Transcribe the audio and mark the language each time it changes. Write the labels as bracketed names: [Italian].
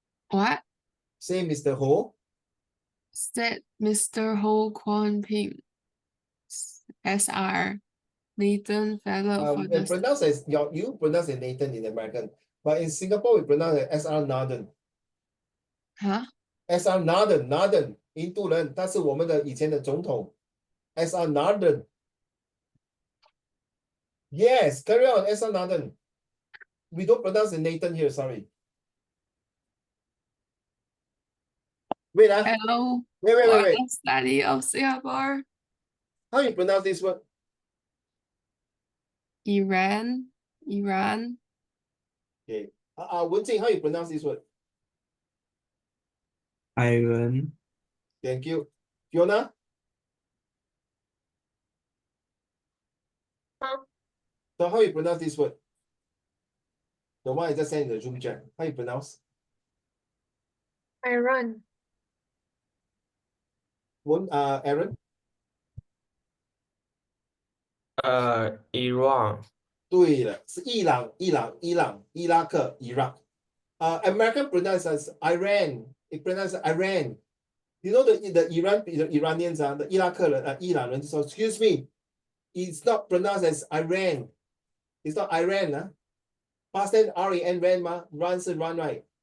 [English] What? Say Mr. Ho. Said Mr. Ho Kwon Ping, SR, Nathan Fellow for the Pronounce as you pronounce it Nathan in American, but in Singapore we pronounce it SR Nathan. huh? [Chinese] SR Nathan 印度人，他是我们的以前的总统 SR Nathan. [English] Yes, carry on SR Nathan. We don't pronounce it Nathan here, sorry. Wait, Hello. wait. Study of Singapore. How you pronounce this word? Iran. Okay. Wenjing, how you pronounce this word? Iron. Thank you. Fiona? So how you pronounce this word? The one I just sent in the Zoom chat. How you pronounce? Iran. Aaron? Iran. [Chinese] 对了，是伊朗、伊拉克、Iraq. [English] American pronounce as Iran. It pronounces Iran. You know the Iranians the [Chinese] 伊拉克人伊朗人就说 [English] excuse me, it's not pronounced as Iran. It's not Iran Past tense RAN ran [Chinese] 吗 [English] ？Run [Chinese] 是 [English] run right.